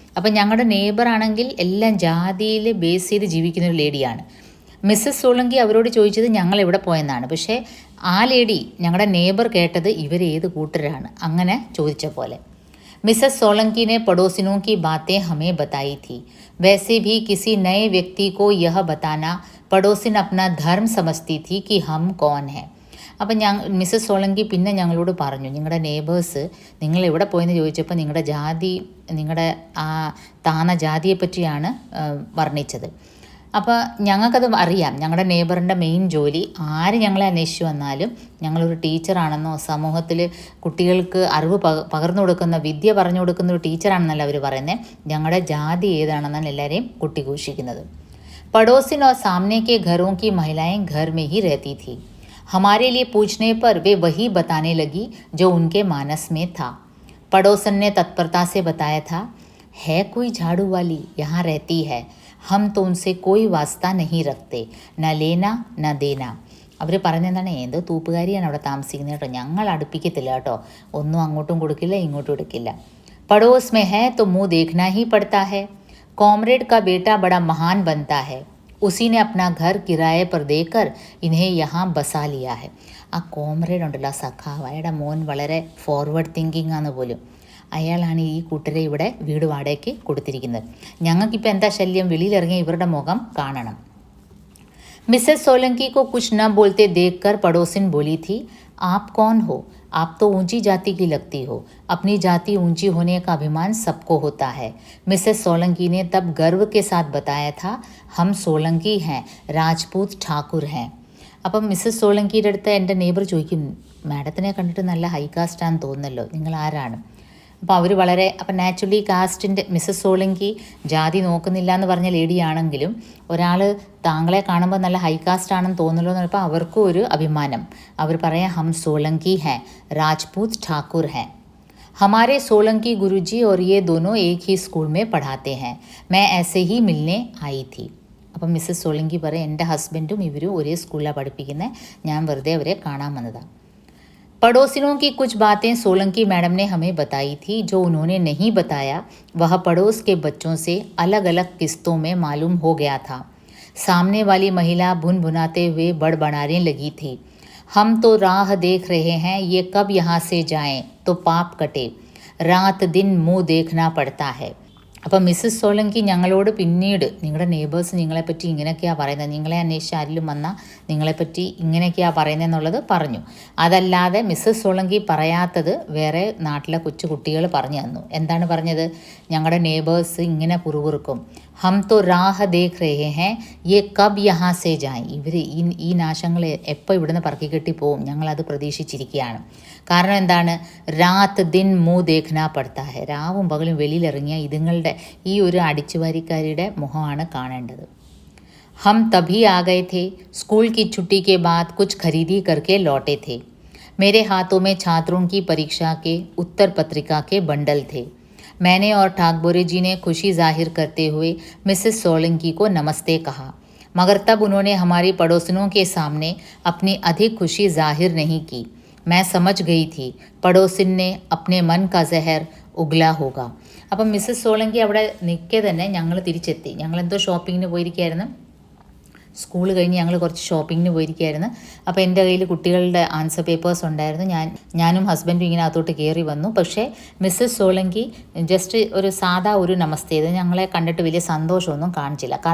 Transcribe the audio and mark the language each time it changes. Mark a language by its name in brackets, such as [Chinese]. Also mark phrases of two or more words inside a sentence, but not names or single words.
[Malayalam] അപ്പം ഞങ്ങളുടെ നെയ്ബർ ആണെങ്കിൽ എല്ലാം ജാതിയിൽ ബേസ് ചെയ്ത് ജീവിക്കുന്ന ഒരു ലേഡിയാണ്. മിസ്സസ് സോളങ്കി അവരോട് ചോദിച്ചത് ഞങ്ങൾ എവിടെ പോയെന്നാണ്. പക്ഷേ ആ ലേഡി ഞങ്ങളുടെ നെയ്ബർ കേട്ടത് ഇവരേത് കൂട്ടരാണ് അങ്ങനെ ചോദിച്ച പോലെ. [Hindi] मिसेस सोलंकी ने पड़ोसिनों की बातें हमें बताई थी. वैसे भी किसी नए व्यक्ति को यह बताना पड़ोसिन अपना धर्म समझती थी कि हम कौन हैं. [Malayalam] അപ്പം മിസ്സസ് സോളങ്കി പിന്നെ ഞങ്ങളോട് പറഞ്ഞു, നിങ്ങളുടെ നെയ്ബേഴ്സ് നിങ്ങൾ എവിടെ പോയെന്ന് ചോദിച്ചപ്പോൾ നിങ്ങളുടെ ജാതി, നിങ്ങളുടെ ആ താന്ന ജാതിയെ പറ്റിയാണ് വർണ്ണിച്ചത്. അപ്പോൾ ഞങ്ങൾക്കത് അറിയാം. ഞങ്ങളുടെ നെയ്ബറിൻ്റെ മെയിൻ ജോലി ആര് ഞങ്ങളെ അന്വേഷിച്ച് വന്നാലും ഞങ്ങളൊരു ടീച്ചറാണെന്നോ സമൂഹത്തിൽ കുട്ടികൾക്ക് അറിവ് പകർന്നു കൊടുക്കുന്ന, വിദ്യ പറഞ്ഞു കൊടുക്കുന്ന ഒരു ടീച്ചറാണെന്നല്ല അവർ പറയുന്നത്. ഞങ്ങളുടെ ജാതി ഏതാണെന്നാണ് എല്ലാവരെയും കുട്ടിഘോഷിക്കുന്നത്. [Hindi] पड़ोसिन और सामने के घरों की महिलाएं घर में ही रहती थी. हमारे लिए पूछने पर वे वही बताने लगी जो उनके मानस में था. पड़ोसन ने तत्परता से बताया था, है कोई झाड़ू वाली यहाँ रहती है, हम तो उनसे कोई वास्ता नहीं रखते, न लेना न देना. [Malayalam] അവർ പറഞ്ഞെന്താണ്, ഏതോ തൂപ്പുകാരിയാണ് അവിടെ താമസിക്കുന്നത് കേട്ടോ, ഞങ്ങൾ അടുപ്പിക്കത്തില്ല കേട്ടോ, ഒന്നും അങ്ങോട്ടും കൊടുക്കില്ല ഇങ്ങോട്ടും എടുക്കില്ല. [Hindi] पड़ोस में है तो मुँह देखना ही पड़ता है. कॉमरेड का बेटा बड़ा महान बनता है. उसी ने अपना घर किराए पर देकर इन्हें यहाँ बसा लिया है. [Malayalam] ആ കോമ്രേഡ് ഉണ്ടല്ലോ, സഖാവ്, അയാളുടെ മോൻ വളരെ [English] forward thinking [Malayalam] ആണ് പോലും. അയാളാണ് ഈ കൂട്ടരെ ഇവിടെ വീട് വാടകയ്ക്ക് കൊടുത്തിരിക്കുന്നത്. ഞങ്ങൾക്കിപ്പോൾ എന്താ ശല്യം, വെളിയിലിറങ്ങിയ ഇവരുടെ മുഖം കാണണം. [Hindi] मिसेस सोलंकी को कुछ न बोलते देखकर पड़ोसिन बोली थी, आप कौन हो? आप तो ऊंची जाति की लगती हो. अपनी जाति ऊंची होने का अभिमान सबको होता है. मिसेस सोलंकी ने तब गर्व के साथ बताया था, हम सोलंकी हैं, राजपूत ठाकुर हैं. [Malayalam] അപ്പം മിസ്സസ് സോളങ്കിയുടെ അടുത്ത് എൻ്റെ നെയ്ബർ ചോദിക്കും, മാഡത്തിനെ കണ്ടിട്ട് നല്ല [English] high casteennu [Malayalam] തോന്നുന്നല്ലോ, നിങ്ങൾ ആരാണ്? അപ്പോൾ അവർ വളരെ, അപ്പം [English] naturally castinte [Malayalam] മിസ്സസ് സോളങ്കി ജാതി നോക്കുന്നില്ല എന്ന് പറഞ്ഞ ലേഡിയാണെങ്കിലും ഒരാൾ താങ്കളെ കാണുമ്പോൾ നല്ല [English] high caste [Malayalam] ആണെന്ന് തോന്നുന്നല്ലോ എന്ന് പറഞ്ഞപ്പോൾ അവർക്കും ഒരു അഭിമാനം. അവർ പറയാം, [Hindi] हम सोलंकी हैं, राजपूत ठाकुर हैं. हमारे सोलंकी गुरुजी और ये दोनों एक ही स्कूल में पढ़ाते हैं. मैं ऐसे ही मिलने आई थी. അപ്പം മിസ്സസ് സോളങ്കി പറയും, എൻ്റെ ഹസ്ബൻഡും ഇവരും ഒരേ സ്കൂളിലാണ് പഠിപ്പിക്കുന്നത്, ഞാൻ വെറുതെ അവരെ കാണാൻ വന്നതാണ്. पड़ोसिनों की कुछ बातें सोलंकी मैडम ने हमें बताई थी. जो उन्होंने नहीं बताया वह पड़ोस के बच्चों से अलग अलग किस्तों में मालूम हो गया था. सामने वाली महिला भुनभुनाते हुए बड़बड़ाने लगी थी, हम तो राह देख रहे हैं, ये कब यहाँ से जाएं तो पाप कटे, रात दिन मुँह देखना पड़ता है. [Malayalam] അപ്പം മിസ്സസ് സോളങ്കി ഞങ്ങളോട് പിന്നീട്, നിങ്ങളുടെ നെയ്ബേഴ്സ് നിങ്ങളെപ്പറ്റി ഇങ്ങനെയൊക്കെയാണ് പറയുന്നത്, നിങ്ങളെ അന്വേഷിച്ച് ആരെങ്കിലും വന്നാൽ നിങ്ങളെപ്പറ്റി ഇങ്ങനെയൊക്കെയാണ് പറയുന്നതെന്നുള്ളത് പറഞ്ഞു. അതല്ലാതെ മിസ്സസ് സോളങ്കി പറയാത്തത് വേറെ നാട്ടിലെ കൊച്ചു കുട്ടികൾ പറഞ്ഞു തന്നു. എന്താണ് പറഞ്ഞത്? ഞങ്ങളുടെ നെയ്ബേഴ്സ് ഇങ്ങനെ പുറുകുറുക്കും, [Hindi] हम तो राह देख रहे हैं, ये कब यहाँ से जाएं, [Malayalam] ഇവർ ഈ നാശങ്ങൾ എപ്പോൾ ഇവിടുന്ന് പറക്കിക്കെട്ടി പോവും, ഞങ്ങളത് പ്രതീക്ഷിച്ചിരിക്കുകയാണ്. കാരണം എന്താണ്? [Hindi] रात दिन मुँह देखना पड़ता है, [Malayalam] രാവും പകലും വെളിയിലിറങ്ങിയ ഇതുങ്ങളുടെ ഈ ഒരു അടിച്ചുവാരിക്കാരിയുടെ മുഖമാണ് കാണേണ്ടത്. [Hindi] हम तभी आ गए थे. स्कूल की छुट्टी के बाद कुछ खरीदी करके लौटे थे. मेरे हाथों में छात्रों की परीक्षा के उत्तर पत्रिका के बंडल थे. मैंने और ठाकबोरे जी ने खुशी जाहिर करते हुए मिसेस सोलंकी को नमस्ते कहा, मगर तब उन्होंने हमारी पड़ोसिनों के सामने अपनी अधिक खुशी जाहिर नहीं की. मैं समझ गई थी पड़ोसिन ने अपने मन का जहर उगला होगा. [Malayalam] അപ്പം മിസ്സസ് സോളങ്കി അവിടെ നിൽക്കെ തന്നെ ഞങ്ങൾ തിരിച്ചെത്തി. ഞങ്ങളെന്തോ ഷോപ്പിങ്ങിന് പോയിരിക്കുകയായിരുന്നു, സ്കൂൾ കഴിഞ്ഞ് ഞങ്ങൾ കുറച്ച് ഷോപ്പിങ്ങിന് പോയിരിക്കുകയായിരുന്നു. അപ്പോൾ എൻ്റെ കയ്യിൽ കുട്ടികളുടെ [English] answer papers [Malayalam] ഉണ്ടായിരുന്നു. ഞാനും ഹസ്ബൻഡും ഇങ്ങനെ അകത്തോട്ട് കയറി വന്നു. പക്ഷേ മിസ്സസ് സോളങ്കി ജസ്റ്റ് ഒരു സാധാ ഒരു നമസ്തേ, ഇത് ഞങ്ങളെ കണ്ടിട്ട് വലിയ സന്തോഷമൊന്നും കാണിച്ചില്ല.